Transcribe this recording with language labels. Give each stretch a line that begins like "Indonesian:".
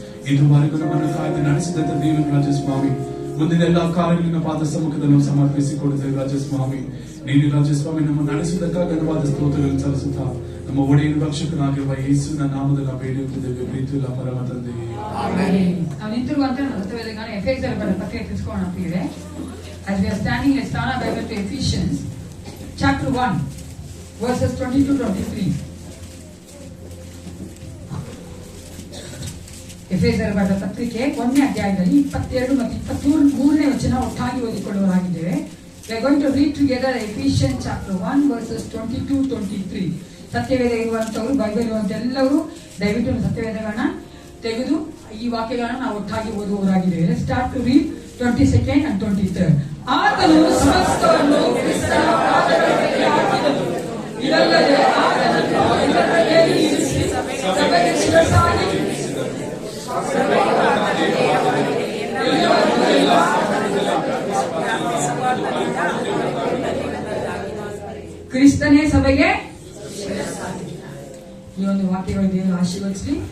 Kannada: ಇದುವರೆಗೂ ನಮ್ಮನ್ನು ಕಾಯ್ದು ನಡೆಸಿದಂತ ದೇವರ ರಾಜ ಸ್ವಾಮಿ, ಮುಂದಿನ ಎಲ್ಲಾ ಕಾರ್ಯಗಳನ್ನ ಪಾದ ಸಮ್ಮುಖದಲ್ಲಿ ನಾವು ಸಮರ್ಪಿಸಿಕೊಡುತ್ತೇವೆ ರಾಜ ಸ್ವಾಮಿ. ನೀನು ರಾಜ ಸ್ವಾಮಿ ನಮ್ಮ ನಡೆಸುವುದಕ್ಕಾಗಿ ಘನವಾದ ಸ್ತೋತ್ರಗಳನ್ನು ಸಲ್ಲಿಸುತ್ತಾ ನಮ್ಮ ಒಡೆಯ ರಕ್ಷಕನಾಗಿರುವ ಯೇಸುವಿನ ನಾಮದಲ್ಲಿ ಬೇಡಿಯುತ್ತಿದ್ದೇವೆ ಪ್ರೀತಿಯುಳ್ಳ ಪರಮ ತಂದೆಯೇ. ನಾವು ನಿಂತಿರುವಂತ ಸತ್ಯವೇದಗಾನ ಎಫೆಸರ್ ಬರೆದ ಪತ್ರಿಕೆ ತಿಳಿಸ್ಕೊಳ್ಳೋಣ ಪ್ರಿಯರೇ.
English: As we are standing, let's turn our Bible to Ephesians chapter 1 verses 22-23.
Kannada: ಎಫೆಸರ್ ಬರೆದ ಪತ್ರಿಕೆ 1ನೇ ಅಧ್ಯಾಯದಲ್ಲಿ 22 ಮತ್ತು 23ನೇ ವಚನ ಒಟ್ಟಾಗಿ ಓದಿಕೊಳ್ಳುವರಾಗಿದ್ದೇವೆ.
English: We are going to read together Ephesians chapter 1 verses 22-23.
Kannada: Satyaveda ಇರುವಂತವರು, Bible ಇರುವಂತ ಎಲ್ಲರೂ ದಯವಿಟ್ಟು ಸತ್ಯವೇದಗಳನ್ನ ತೆಗೆದು ಈ ವಾಕ್ಯಗಳನ್ನ ನಾವು ಒಟ್ಟಾಗಿ ಓದುವವರಾಗಿದ್ದೇವೆ.
English: Let's start to read 22nd and 23rd.
Kannada: ಆತನು ಸಮಸ್ತವನ್ನು ಕ್ರಿಸ್ತನ ಪಾದಗಳ ಮೇಲೆ ಹಾಕಿದನು. ಇದಲ್ಲದೆ ಆತನನ್ನು ಎಲ್ಲರಲ್ಲಿಯೂ ಇರಿಸಿ ಸಭೆಗೆ ಶಿರಸ್ಸಾಗಿ ಕ್ರಿಸ್ತನೇ ಸಭೆಗೆ ಈ ಒಂದು ವಾಕ್ಯಗಳು ದೇವರು ಆಶೀರ್ವದಿಸಲಿ.